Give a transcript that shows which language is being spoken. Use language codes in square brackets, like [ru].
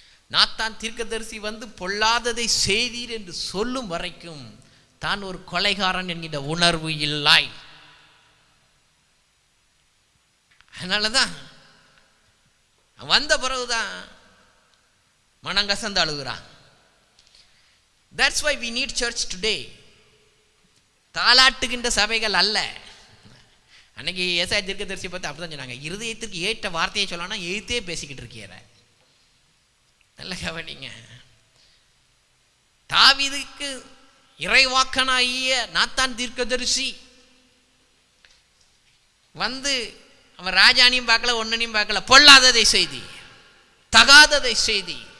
[ta] Nathan தீர்க்கதரிசி வந்து பொல்லாததை செய்தீர் என்று சொல்லும் வரைக்கும் தான் ஒரு கொலைகாரன் என்கின்ற உணர்வு இல்லை. அதனால தான் வந்த பிறகுதான் மனங்கசந்து அழுகுறான். [en] That's why we need church today. [ta] தாளாட்டுகின்ற சபைகள் அல்ல. அன்னைக்கு ஏசாயா தீர்க்கதரிசி பார்த்து அப்படிதான் சொன்னாங்க, இருதயத்திற்கு ஏற்ற வார்த்தையை சொல்லணும்னா எழுத்தே பேசிக்கிட்டு இருக்கிற. நல்ல கவனிங்க. தாவீதுக்கு இறைவாக்கனாகிய நாத்தான் தீர்க்கதரிசி வந்து அவன் ராஜானையும் பார்க்கல, ஒன்னனையும் பார்க்கல, பொல்லாததை செய்தி, தகாததை செய்தி.